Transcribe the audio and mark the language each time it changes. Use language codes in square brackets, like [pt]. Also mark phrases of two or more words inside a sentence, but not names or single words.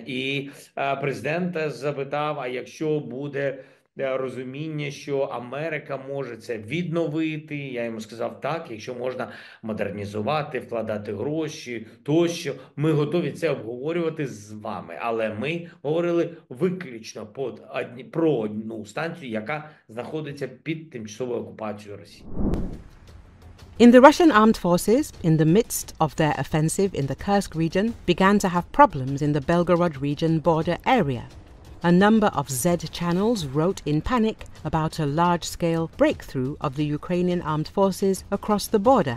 [uk] І президент запитав, а якщо буде розуміння, що Америка може це відновити, я йому сказав так, якщо можна модернізувати, вкладати гроші, тощо, ми готові це обговорювати з вами. Але ми говорили виключно про одну станцію, яка знаходиться під тимчасовою окупацією Росії. [en] In the Russian armed forces, in the midst of their offensive in the Kursk region, began to have problems in the Belgorod region border area. A number of Z channels wrote in panic about a large-scale breakthrough of the Ukrainian armed forces across the border.